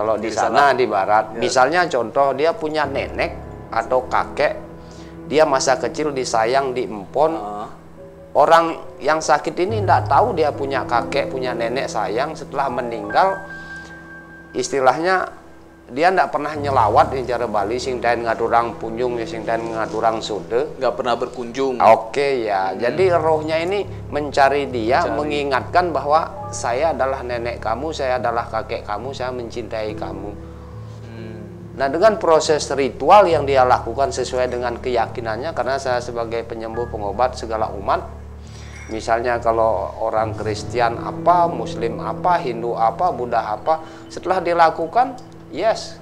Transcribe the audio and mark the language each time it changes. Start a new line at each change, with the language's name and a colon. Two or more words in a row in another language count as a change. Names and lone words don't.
Indonesian: Kalau di sana di barat, misalnya contoh dia punya nenek atau kakek, dia masa kecil disayang, diempon. Orang yang sakit ini tidak tahu dia punya kakek, punya nenek sayang. Setelah meninggal, istilahnya dia tidak pernah nyelawat di cara Bali,
Balinese: sing tain ngaturang punjung, sing tain ngaturang sude.
Indonesian: Nggak pernah berkunjung. Oke ya, jadi rohnya ini mencari dia, mengingatkan bahwa saya adalah nenek kamu, saya adalah kakek kamu, saya mencintai kamu. Nah, dengan proses ritual yang dia lakukan sesuai dengan keyakinannya, karena saya sebagai penyembuh pengobat segala umat, misalnya kalau orang Kristen apa, Muslim apa, Hindu apa, Buddha apa, setelah dilakukan, yes,